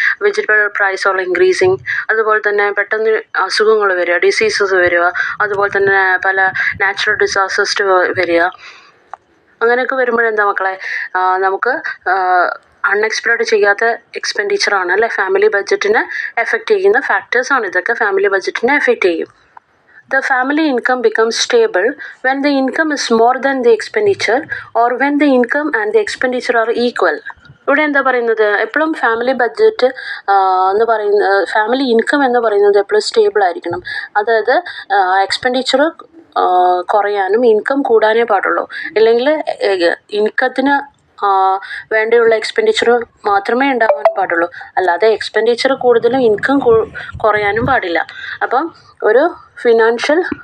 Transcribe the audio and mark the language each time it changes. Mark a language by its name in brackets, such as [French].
[English] Vegetable price all increasing. [Malayalam] അതുപോലെ തന്നെ പെട്ടെന്ന് അസുഖങ്ങൾ വരിക, ഡിസീസസ് വരിക, അതുപോലെ തന്നെ പല നാച്ചുറൽ ഡിസാസ്റ്റേഴ്സ് വരിക. അങ്ങനെയൊക്കെ വരുമ്പോഴെന്താ മക്കളെ, നമുക്ക് അൺഎക്സ്പെക്റ്റഡ് ചെയ്യാത്ത എക്സ്പെൻഡിച്ചറാണ്, അല്ലേ? ഫാമിലി ബഡ്ജറ്റിനെ എഫക്റ്റ് ചെയ്യുന്ന ഫാക്ടേഴ്സാണ് ഇതൊക്കെ, ഫാമിലി ബഡ്ജറ്റിനെ എഫക്റ്റ് ചെയ്യും. [English] The family income becomes stable when the income is more than the expenditure or when the income and the expenditure are equal. [Malayalam] ഇവിടെ എന്താ പറയുന്നത്, എപ്പോഴും ഫാമിലി ബഡ്ജറ്റ് എന്ന് പറയുന്ന ഫാമിലി ഇൻകം എന്ന് പറയുന്നത് എപ്പോഴും സ്റ്റേബിൾ ആയിരിക്കണം. അതായത് എക്സ്പെൻഡിച്ചർ കുറയാനും ഇൻകം കൂടാനേ പാടുള്ളൂ. ഇല്ലെങ്കിൽ ഇൻകത്തിന് വേണ്ടിയുള്ള എക്സ്പെൻഡിച്ചർ മാത്രമേ ഉണ്ടാവാൻ പാടുള്ളൂ, അല്ലാതെ എക്സ്പെൻഡിച്ചർ കൂടുതലും ഇൻകം കുറയാനും പാടില്ല. അപ്പം ഒരു ഫിനാൻഷ്യൽ